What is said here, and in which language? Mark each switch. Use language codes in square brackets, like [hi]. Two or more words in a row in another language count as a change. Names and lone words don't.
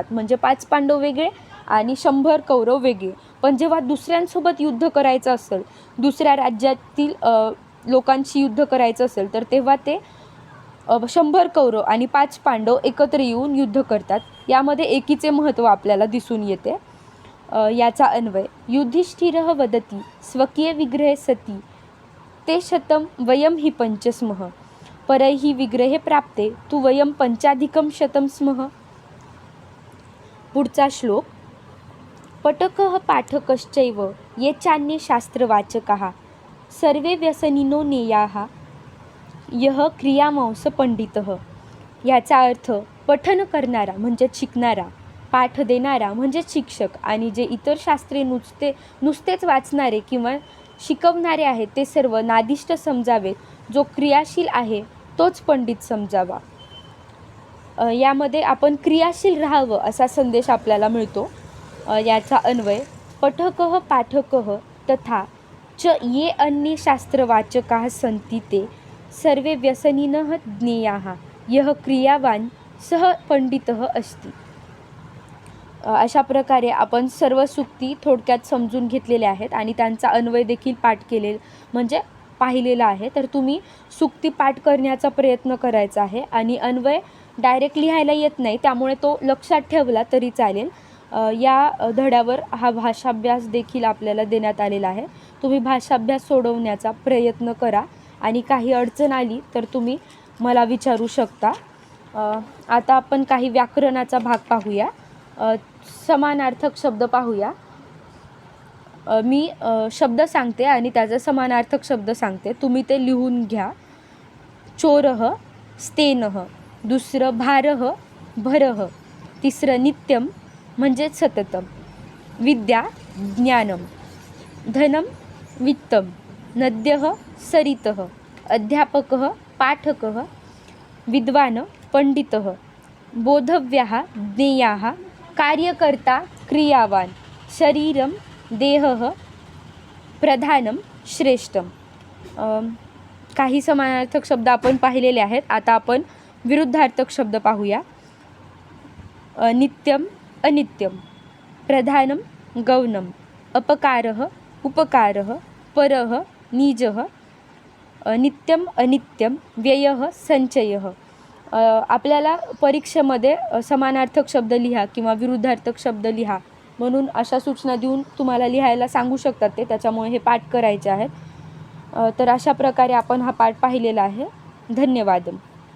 [mr] म्हणजे 5 पांडव वेगळे आणि 100 कौरव वेगळे. पण जेव्हा दुसऱ्यांसोबत युद्ध करायचं असेल, दुसऱ्या राज्यातील लोकांशी युद्ध करायचं असेल, तर तेव्हा ते 100 कौरव आणि 5 पांडव एकत्र येऊन युद्ध करतात. यामध्ये एकीचे महत्त्व आपल्याला दिसून येते. [sa] याचा अन्वय युधिष्ठिरः वदति स्वकीय विग्रहे सती ते शतं वयम हि पंच स्मः परैः विग्रहे प्राप्ते तु वयम पंचाधिकं शतं स्मः. [mr] पुढचा श्लोक. [sa] पठकः पाठकश्चैव ये चान्ये शास्त्रवाचकाः सर्वे व्यसनिनो नेयाः यः क्रियामांस पंडितः. [mr] याचा अर्थ पठन करणारा म्हणजे शिकणारा, पाठ देणारा म्हणजे शिक्षक आणि जे इतर शास्त्रे नुसतेच वाचणारे किंवा शिकवणारे आहेत ते सर्व नादिष्ट समजावेत. जो क्रियाशील आहे तोच पंडित समजावा. यामध्ये आपण क्रियाशील राहावं असा संदेश आपल्याला मिळतो. [sa] याचा अन्वय पठकः पाठकः तथा च ये अन्ये शास्त्रवाचकाः सन्ति ते सर्वे व्यसनिनः ज्ञेयाः यः क्रियावान सह पंडितः अस्ति. [mr] अशा प्रकारे आपण सर्व सूक्ती थोडक्यात समजून घेतलेल्या आहेत आणि त्यांचा अन्वय देखील पाठ म्हणजे पाहिलेला आहे. तर तुम्ही सूक्ती पाठ करण्याचा प्रयत्न करायचा आहे आणि अन्वय डायरेक्ट लिहायला येत नाही, त्यामुळे तो लक्षात ठेवला तरी चालेल. या धड्यावर हा भाषाभ्यास देखील आपल्याला देण्यात आलेला आहे. तुम्ही भाषाभ्यास सोडवण्याचा प्रयत्न करा आणि काही अडचण आली तर तुम्ही मला विचारू शकता. आता आपण काही व्याकरणाचा भाग पाहूया. समानार्थक शब्द पाहूया. मी शब्द सांगते आणि त्याचा समानार्थक शब्द सांगते, तुम्ही ते लिहून घ्या. [sa] चोरः स्तेनः, दुसरं भारः भरः, तिसरं नित्यम म्हणजे सततम, विद्या ज्ञानम, धनम वित्तम, नद्यः सरितः, अध्यापकः पाठकः, विद्वान पंडितः, बोधव्याः ज्ञेयाः, कार्यकर्ता क्रियावान, शरीरम देहः, प्रधानम श्रेष्ठम. [mr] काही समानार्थक शब्द आपण पाहिलेले आहेत. आता आपण विरुद्धार्थक शब्द पाहूया. [sa] नित्यम अनित्यम, प्रधानम गौणम, अपकारः उपकारः, परः निजः, नित्यम अनित्यम, व्ययः संचयः. [mr] आपल्याला परीक्षेमध्ये समानार्थक शब्द लिहा किंवा विरुद्धार्थक शब्द लिहा म्हणून अशा सूचना देऊन तुम्हाला लिहायला सांगू शकतात ते, त्याच्यामुळे हे पाठ करायचे आहेत. तर अशा प्रकारे आपण हा पाठ पाहिलेला आहे. धन्यवाद.